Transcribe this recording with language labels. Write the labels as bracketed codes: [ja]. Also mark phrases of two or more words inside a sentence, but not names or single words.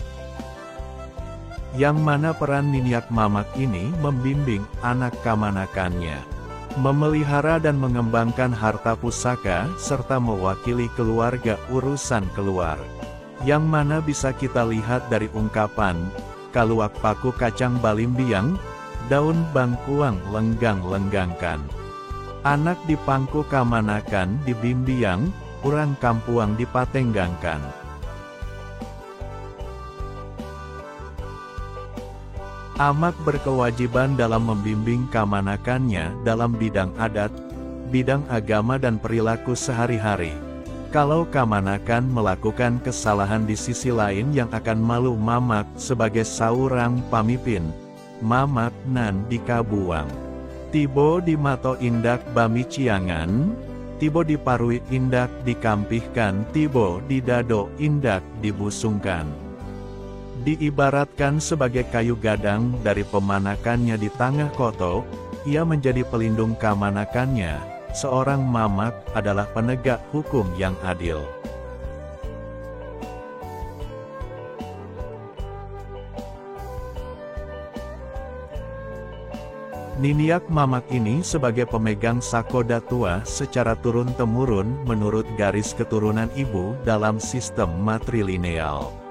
[id] Yang mana peran Niniak Mamak ini membimbing anak kamanakannya, memelihara dan mengembangkan harta pusaka, serta mewakili keluarga urusan keluar. Yang mana bisa kita lihat dari ungkapan, [min] kaluak paku kacang balimbiang, daun bangkuang lenggang-lenggangkan. Anak dipangku kamanakan dibimbiang, urang kampuang dipatenggangkan. [id] Amak berkewajiban dalam membimbing kamanakannya dalam bidang adat, bidang agama dan perilaku sehari-hari. Kalau kamanakan melakukan kesalahan di sisi lain yang akan malu Mamak sebagai [min] saurang pamimpin, Mamak nan dikabuang. Tibo di mato indak bami ciangan, tibo di parui indak dikampihkan, tibo di dado indak dibusungkan. [id] Diibaratkan sebagai [min] kayu gadang [id] dari pemanakannya di tengah koto, ia menjadi pelindung kamanakannya. Seorang Mamak adalah penegak hukum yang adil. Niniak Mamak ini sebagai pemegang sakoda tua secara turun-temurun menurut garis keturunan ibu dalam sistem matrilineal.